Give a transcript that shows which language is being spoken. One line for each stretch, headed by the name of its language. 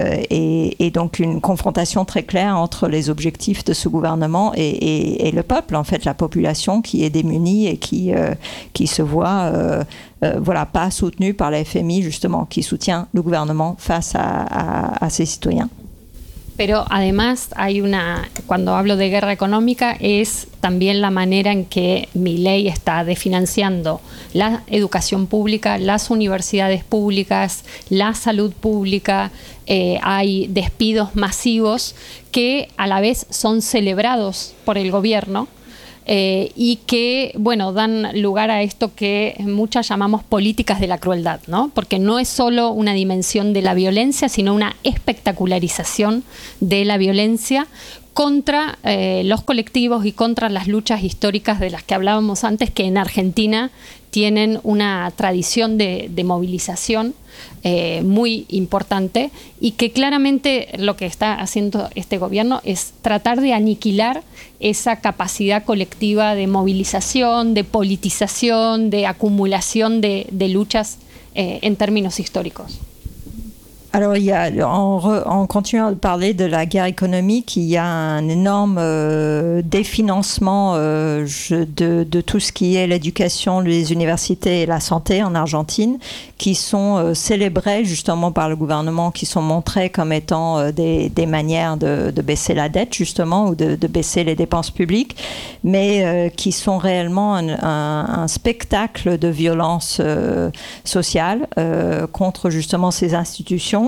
French: Et donc une confrontation très claire entre les objectifs de ce gouvernement et le peuple, en fait, la population qui est démunie et qui se voit pas soutenue par la FMI, justement, qui soutient le gouvernement face à ses citoyens.
Spanish: Pero además hay una, cuando hablo de guerra económica, es también la manera en que Milei está desfinanciando la educación pública, las universidades públicas, la salud pública. Hay despidos masivos que a la vez son celebrados por el gobierno y que, bueno, dan lugar a esto que muchas llamamos políticas de la crueldad, ¿no? Porque no es solo una dimensión de la violencia, sino una espectacularización de la violencia contra los colectivos y contra las luchas históricas de las que hablábamos antes, que en Argentina tienen una tradición de movilización muy importante y que claramente lo que está haciendo este gobierno es tratar de aniquilar esa capacidad colectiva de movilización, de politización, de acumulación de luchas en términos históricos.
French: Alors, en continuant de parler de la guerre économique, il y a un énorme définancement de tout ce qui est l'éducation, les universités et la santé en Argentine, qui sont célébrés justement par le gouvernement, qui sont montrés comme étant des manières de baisser la dette justement, ou de baisser les dépenses publiques, mais qui sont réellement un spectacle de violence sociale contre justement ces institutions.